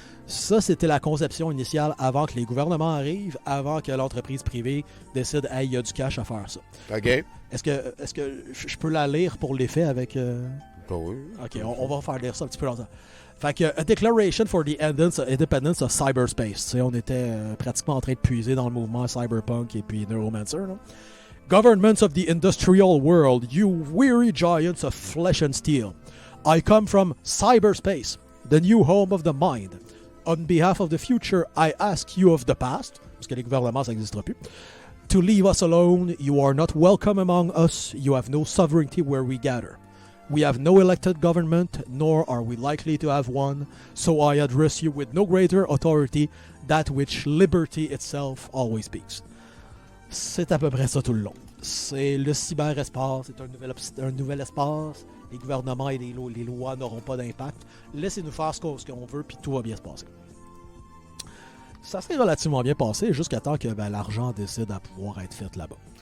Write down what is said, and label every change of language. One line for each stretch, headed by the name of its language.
French: Ça, c'était la conception initiale avant que les gouvernements arrivent, avant que l'entreprise privée décide « Hey, il y a du cash à faire ça ». OK. Est-ce que je peux la lire pour l'effet avec... Oui. OK, on va faire lire ça un petit peu longtemps. Fait que
English: A Declaration for the Independence of Cyberspace.
French: On était pratiquement en train de puiser dans le mouvement cyberpunk et puis neuromancer. Là.
English: Governments of the industrial world, you weary giants of flesh and steel. I come from cyberspace, the new home of the mind. On behalf of the future, I ask you of the past,
French: parce que les gouvernements, ça n'existera plus,
English: to leave us alone. You are not welcome among us. You have no sovereignty where we gather. We have no elected government, nor are we likely to have one, so I address you with no greater authority, that which liberty itself always speaks.
French: C'est à peu près ça tout le long. C'est le cyberespace, c'est un nouvel espace, les gouvernements et les lois n'auront pas d'impact. Laissez-nous faire ce qu'on veut, puis tout va bien se passer. Ça s'est relativement bien passé jusqu'à temps que l'argent décide à pouvoir être fait là-bas.